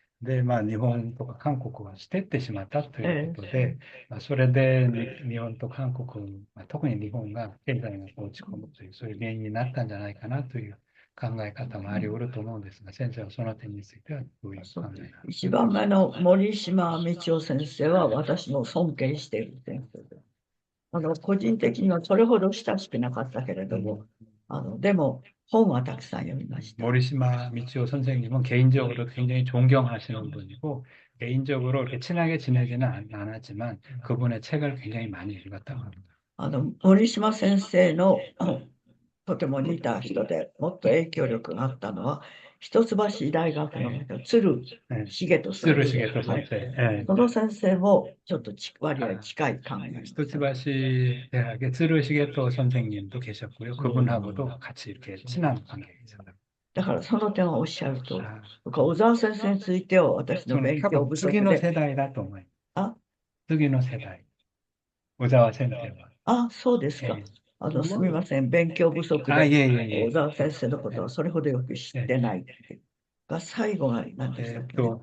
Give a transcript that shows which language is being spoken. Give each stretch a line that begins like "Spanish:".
Japanese: で、日本とか韓国は捨ててしまったということで、それで日本と韓国、特に日本が経済が落ち込むという、そういう原因になったんじゃないかなという考え方もあり得ると思うんですが、先生はその点についてはどういう考えですか？一番目の森島道夫先生は私の尊敬している先生です。個人的にはそれほど親しくなかったけれども、でも本はたくさん読みました。
Korean: 모리시마 미치오 선생님은 개인적으로 굉장히 존경하시는 분이고 개인적으로 이렇게 친하게 지내지는 않았지만 그분의 책을 굉장히 많이 읽었다고 합니다.
Japanese: 森島先生のとても似た人でもっと影響力があったのは一橋大学の鶴重人先生。その先生もちょっと割合近い考え。
Korean: 一橋 대학의 쯔르시게토 선생님도 계셨고요. 그분하고도 같이 이렇게 친한 관계가 있었다.
Japanese: だからその点はおっしゃると、小沢先生については私の勉強不足で。次の世代だと思います。次の世代。小沢先生は。そうですか。すみません、勉強不足で小沢先生のことをそれほどよく知ってないが、最後は何でしたっけ？